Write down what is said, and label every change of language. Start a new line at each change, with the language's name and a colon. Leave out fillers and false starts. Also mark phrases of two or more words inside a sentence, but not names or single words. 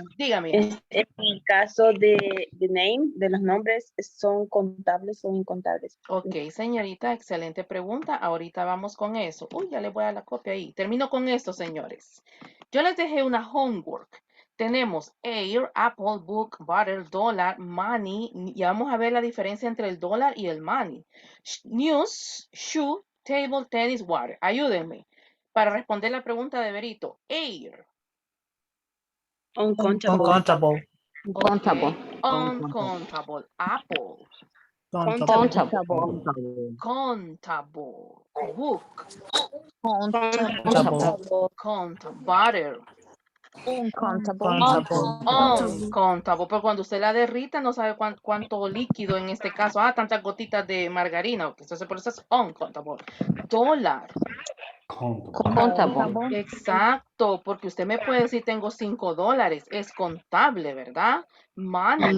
Spanish: Dígame. En el caso de name, de los nombres, ¿son contables o incontables? Ok, señorita, excelente pregunta. Ahorita vamos con eso. Uy, ya le voy a la copia ahí. Termino con esto, señores. Yo les dejé una homework.
English: Tenemos air, apple, book, butter, dollar, money.
Spanish: Y vamos a ver la diferencia entre el dólar y el money.
English: News, shoe, table, tennis, water.
Spanish: Ayúdenme para responder la pregunta de Berito.
English: Air. Uncountable. Okay. Uncountable. Apple. Countable. Countable. Book. Countable. Countable. Butter. Uncountable. Uncountable.
Spanish: Pero cuando usted la derrita no sabe cuánto líquido en este caso. Tantas gotitas de margarina. Entonces por eso es uncountable. Dólar.
English: Countable.
Spanish: Exacto, porque usted me puede decir tengo $5. Es contable, ¿verdad? Money.